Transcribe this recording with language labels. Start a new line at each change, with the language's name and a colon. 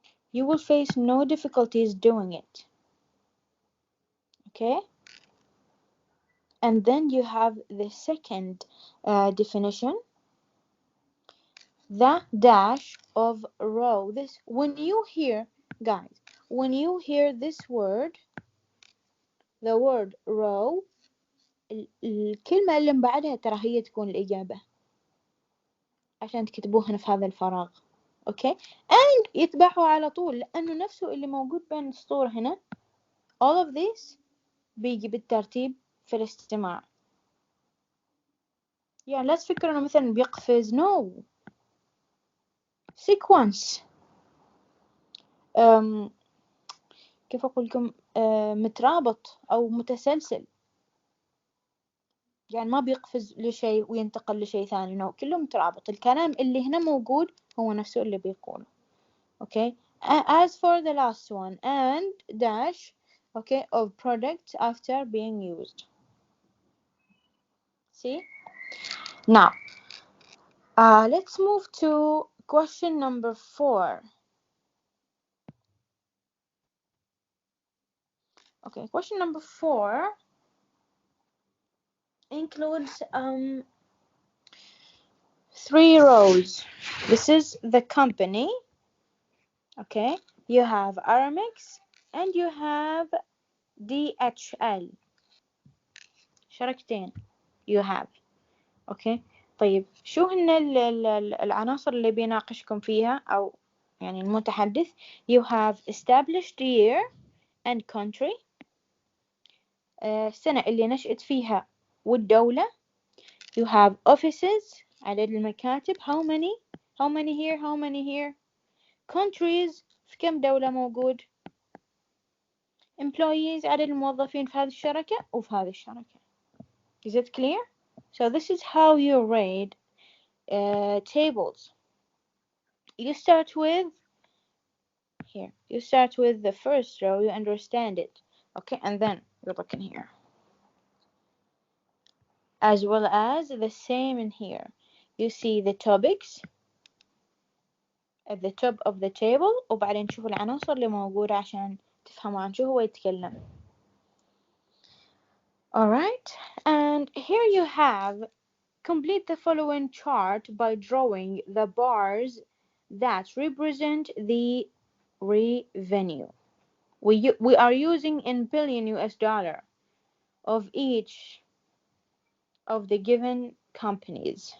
English: You will face no difficulties doing it. Okay? And then you have the second definition. The dash of row. This, when you hear, guys,
Arabic: when you hear this word, the word row، الكلمة اللي بعدها ترى هي تكون الإجابة عشان تكتبوه هنا في هذا الفراغ. اوكي and يتبعوا على طول لأنه نفسه اللي موجود بين السطور هنا. all of this بيجي بالترتيب في الاستماع. يعني لا تفكر انه مثلا بيقفز.
English: no sequence.
Arabic: كيف اقول لكم مترابط او متسلسل. يعني ما بيقفز لشيء وينتقل لشيء ثاني. no كله مترابط. الكلام اللي هنا موجود هو نفسه اللي بيقوله.
English: okay as for the last one and dash okay of products after being used. see now let's move to question number 4. okay question number 4 includes 3 rows. this is the company. okay you have Aramex and you have DHL. شركتين you have.
Arabic: okay طيب شو هن العناصر اللي بيناقشكم فيها أو يعني المتحدث.
English: you have established year and country.
Arabic: السنة اللي نشأت فيها والدولة.
English: you have offices عدد المكاتب. how many here.
Arabic: countries في كم دولة موجود. employees عدد الموظفين في هذه الشركة وفي هذه الشركة.
English: is it clear. so this is how you read tables. you start with here. You start with the first row. You understand it. okay and then you look in here as well as the same in here.
Arabic: you see the topics at the top of the table وبعدين تشوفوا العناصر اللي موجودة عشان تفهموا عن شو هو يتكلم.
English: alright and here you have complete the following chart by drawing the bars that represent the revenue. We are using in billion US dollar of each of the given companies.